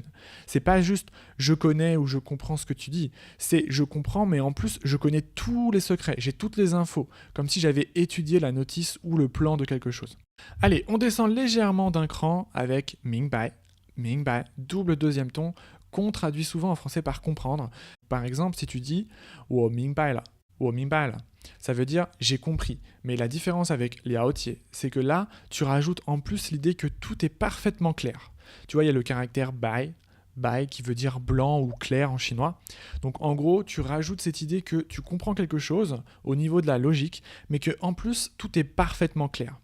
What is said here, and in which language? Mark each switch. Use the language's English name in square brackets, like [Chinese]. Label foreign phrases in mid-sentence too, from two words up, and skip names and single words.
[French] C'est pas juste je connais ou je comprends ce que tu dis, c'est je comprends mais en plus je connais tous les secrets, j'ai toutes les infos, comme si j'avais étudié la notice ou le plan de quelque chose. Allez, on descend légèrement d'un cran avec Mingbai. Mingbai, double deuxième ton, qu'on traduit souvent en français par comprendre. Par exemple, si tu dis [Chinese] 我明白了, 我明白了, [French] ça veut dire j'ai compris. Mais la différence avec liaotier, c'est que là, tu rajoutes en plus l'idée que tout est parfaitement clair. Tu vois, il y a le caractère bai, bai qui veut dire blanc ou clair en chinois. Donc en gros, tu rajoutes cette idée que tu comprends quelque chose au niveau de la logique, mais que en plus tout est parfaitement clair.